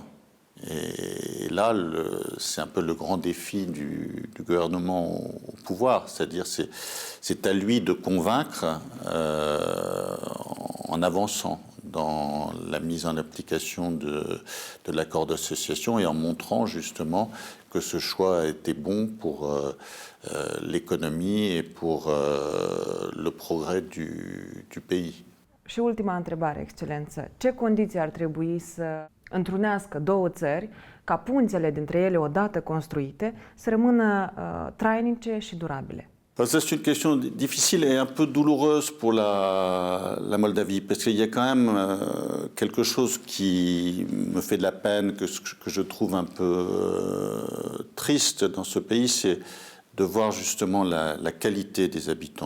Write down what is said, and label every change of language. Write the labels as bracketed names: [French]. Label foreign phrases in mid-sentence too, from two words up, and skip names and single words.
[French] Et là, c'est un peu le grand défi du gouvernement au pouvoir, c'est-à-dire c'est à lui de convaincre en avançant dans la mise en application de l'accord d'association et en montrant justement que ce choix a été bon pour l'économie et pour le progrès du pays. [Romanian] Și ultima întrebare, Excelență. Ce condiții ar trebui să întrunească două țări ca punțele dintre ele, odată construite, să rămână trainice și durabile? [French] C'est une question difficile et un peu douloureuse pour la Moldavie, parce qu'il y a quand même quelque chose qui me fait de la peine, que je trouve un peu triste dans ce pays, c'est de voir justement la qualité des habitants.